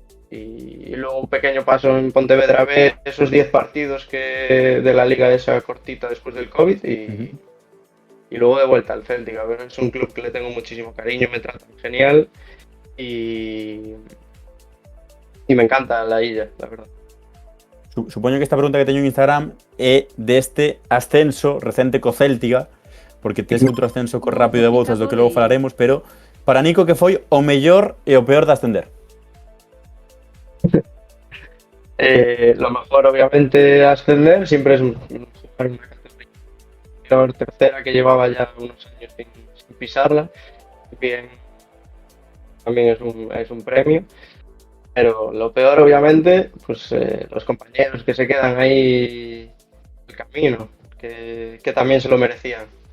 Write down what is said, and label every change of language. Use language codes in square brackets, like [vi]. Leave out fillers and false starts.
[es] Y luego un pequeño paso en Pontevedra B, esos 10 partidos de la liga esa cortita después del COVID y luego de vuelta al Celtic. A ver, es un club que le tengo muchísimo cariño, me tratan genial y me encanta la illa, la verdad. [gl] Supoño que esta pregunta que teño en Instagram é deste ascenso recente co Céltiga, porque tes outro ascenso co Rápido de Bouzas do que logo falaremos, pero para Nico, que foi o mellor e o peor de ascender? [es] Lo mejor, obviamente, ascender siempre es jugar una categoría tercera que llevaba ya unos años sin pisarla. Bien, también es un premio. Pero lo peor, obviamente, pues los compañeros que se quedan ahí en el camino, que también se lo merecían.